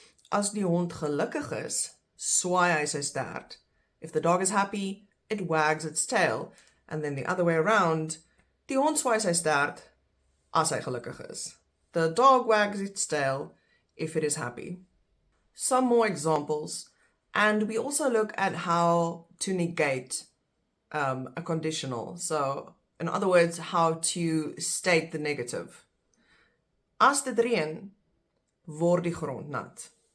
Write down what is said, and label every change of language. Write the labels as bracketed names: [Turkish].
[Afrikaans] As die hond gelukkig is, swaai hy sy stert. [English] If the dog is happy, it wags its tail. And then the other way around, [Afrikaans] die hond swaai sy stert as hy gelukkig is. [English] The dog wags its tail if it is happy. Some more examples. And we also look at how to negate a conditional. So, in other words, how to state the negative. [Afrikaans] As dit reën, word die grond nat.